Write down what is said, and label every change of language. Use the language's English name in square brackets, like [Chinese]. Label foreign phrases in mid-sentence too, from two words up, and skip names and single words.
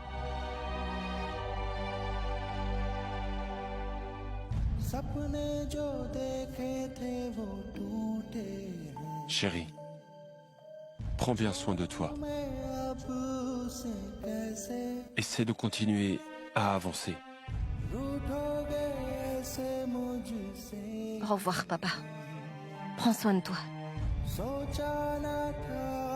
[Hindi] सपने जो देखे थे वो टूटे हैं [French] Chérie, prends bien soin de toi. [Hindi] मैं अब से कैसे [French] Essaie de continuer à avancer. [Hindi] रूठोगे ऐसे मुझसे [French] Au revoir, papa. Prends soin de toi. [Hindi] सोचा न था